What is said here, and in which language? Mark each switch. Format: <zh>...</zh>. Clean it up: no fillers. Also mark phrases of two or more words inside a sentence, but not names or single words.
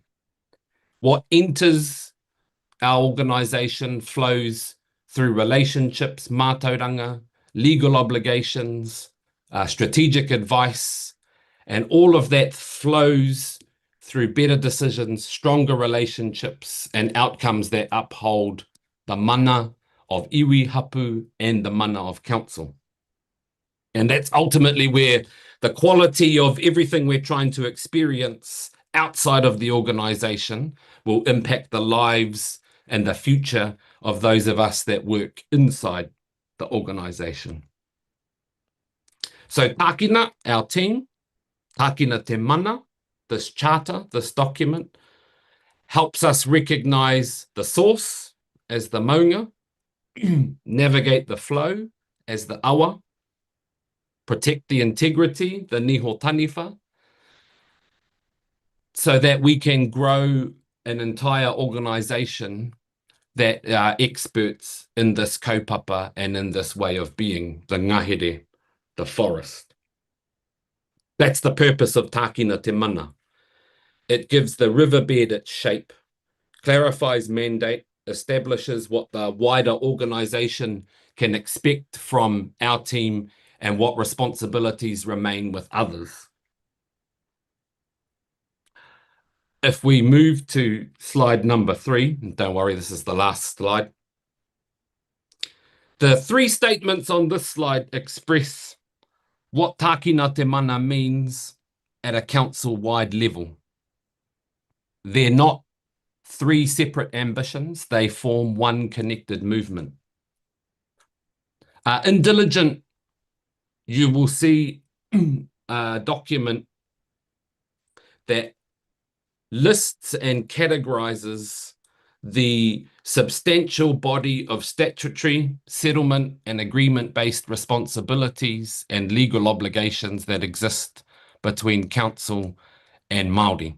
<en>What enters our organisation flows through relationships, mātauranga, legal obligations, strategic advice, and all of that flows through better decisions, stronger relationships, and outcomes that uphold the mana of</en> <mi>iwi, hapu,</mi> <en>and the mana of council. And that's ultimately where the quality of everything we're trying to experience outside of the organisation will impact the lives and the future of those of us that work inside the organisation. So tākina, our team,</en> <mi>tākina te mana,</mi> <en>this charter, this document, helps us recognise the source as the maunga, navigate the flow as the awa, protect the integrity, the</en> <mi>niho taniwha,</mi> <en>so that we can grow an entire organisation that are experts in this kaupapa and in this way of being, the ngahere, the forest. That's the purpose of</en> <mi>tākina te mana.</mi> <en>It gives the riverbed its shape, clarifies mandate, establishes what the wider organisation can expect from our team and what responsibilities remain with others. If we move to slide number 3, and don't worry, this is the last slide. The 3 statements on this slide express what</en> <mi>tākina te mana</mi> <en>means at a council-wide level. They're not 3 separate ambitions, they form one connected movement. In Diligent, you will see a document that lists and categorises the substantial body of statutory, settlement and agreement-based responsibilities and legal obligations that exist between council and Māori.</en>